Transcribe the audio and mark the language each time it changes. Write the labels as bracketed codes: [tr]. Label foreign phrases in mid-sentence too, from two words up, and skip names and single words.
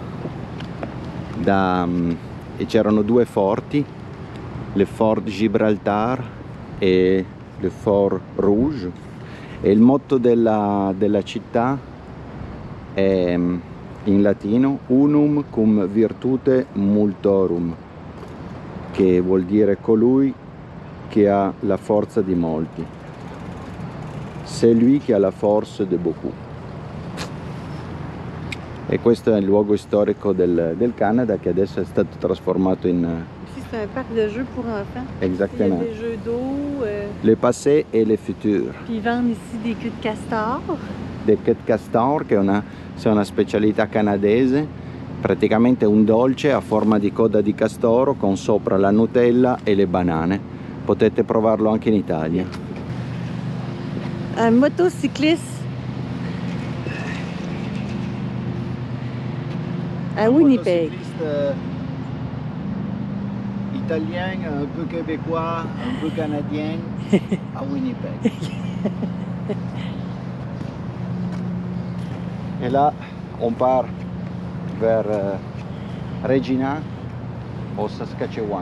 [it] e c'erano due forti, le Fort Gibraltar e le Fort Rouge, e il motto della città è in latino [la] unum cum virtute multorum, [it] che vuol dire colui che ha la forza di molti. [fr] C'est lui qui a la force de beaucoup. [it] E questo è il luogo storico del Canada che adesso è stato trasformato in... [fr] Ici, c'est un parc de jeux pour enfants. Exactement. Il y a des jeux d'eau. Le passé et le futur. Puis ils vendent ici des queues de castor. Del queue de castor, [it] che è una specialità canadese, praticamente un dolce a forma di coda di castoro con sopra la Nutella e le banane. Potete provarlo anche in Italia. [fr] Un motocycliste à Winnipeg. Italien, un peu québécois, un peu canadien à Winnipeg. Et là, on part vers Regina au Saskatchewan.